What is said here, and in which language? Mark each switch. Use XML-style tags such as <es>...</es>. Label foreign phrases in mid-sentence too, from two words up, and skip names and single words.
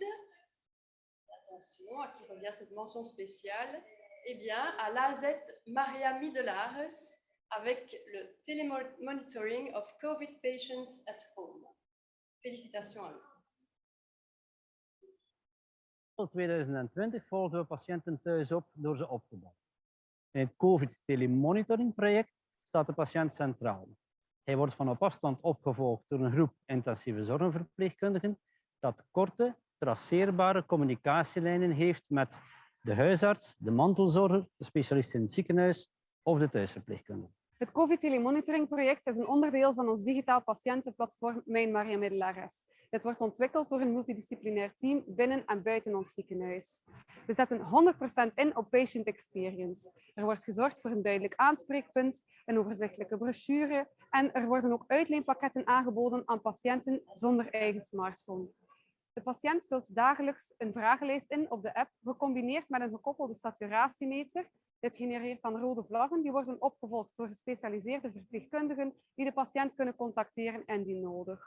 <fr>Attention, à qui revient cette mention spéciale? Eh bien, à l'AZ Maria Midelares avec le Telemonitoring of COVID Patients at Home. Félicitations à eux.</fr> <nl>2020 volgen we patiënten thuis op door ze op te bouwen. In het COVID-telemonitoring-project staat de patiënt centraal. Hij wordt van op afstand opgevolgd door een groep intensieve zorgverpleegkundigen dat korte, traceerbare communicatielijnen heeft met de huisarts, de mantelzorger, de specialist in het ziekenhuis of de thuisverpleegkundige. Het COVID-telemonitoring-project is een onderdeel van ons digitaal patiëntenplatform Mijn Maria Midelares. Dit wordt ontwikkeld door een multidisciplinair team binnen en buiten ons ziekenhuis. We zetten 100% in op</nl> <en>patient experience.</en> <nl>Er wordt gezorgd voor een duidelijk aanspreekpunt, een overzichtelijke brochure en er worden ook uitleenpakketten aangeboden aan patiënten zonder eigen smartphone. De patiënt vult dagelijks een vragenlijst in op de app, gecombineerd met een gekoppelde saturatiemeter. Dit genereert dan rode vlaggen, die worden opgevolgd door gespecialiseerde verpleegkundigen die de patiënt kunnen contacteren indien nodig.</nl>